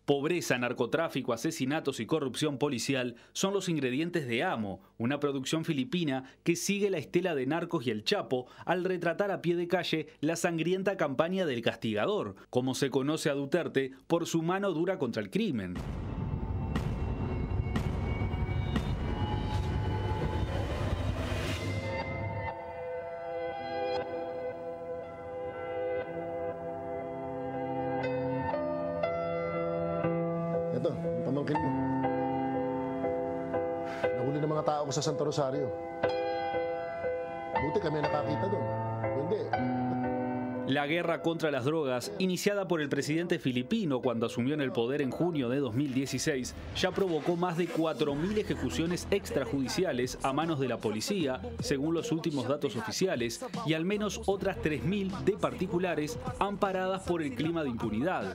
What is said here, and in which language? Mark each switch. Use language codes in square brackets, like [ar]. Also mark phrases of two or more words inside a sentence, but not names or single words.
[es] Pobreza, narcotráfico, asesinatos y corrupción policial son los ingredientes de Amo, una producción filipina que sigue la estela de Narcos y El Chapo al retratar a pie de calle la sangrienta campaña del castigador, como se conoce a Duterte por su mano dura contra el crimen. [tl] Ito, pamangkin mo. Nahuli ng mga tao ko sa Santo Rosario. Buti kami nakakita doon. Hindi. [es] La guerra contra las drogas, iniciada por el presidente filipino cuando asumió en el poder en junio de 2016, ya provocó más de 4.000 ejecuciones extrajudiciales a manos de la policía, según los últimos datos oficiales, y al menos otras 3.000 de particulares amparadas por el clima de impunidad.